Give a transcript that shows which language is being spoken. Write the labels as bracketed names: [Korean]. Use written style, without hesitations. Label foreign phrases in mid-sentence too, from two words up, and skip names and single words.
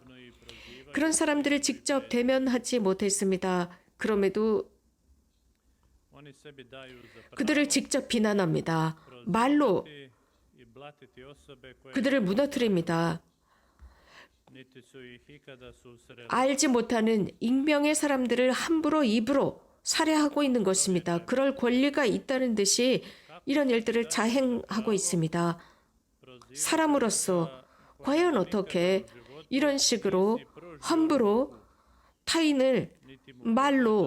[Korean] 그런 사람들을 직접 대면하지 못했습니다. 그럼에도 [Croatian] Oni sebi daju za pravo [Korean] 그들을 직접 비난합니다. 말로 [Croatian] i blatiti osobe koje [Korean] 그들을 무너뜨립니다. [Croatian] niti su ih ikada susreli. [Korean] 알지 못하는 익명의 사람들을 함부로 입으로 살해하고 있는 것입니다. 그럴 권리가 있다는 듯이 이런 일들을 자행하고 있습니다. 사람으로서 과연 어떻게 이런 식으로 함부로 타인을 말로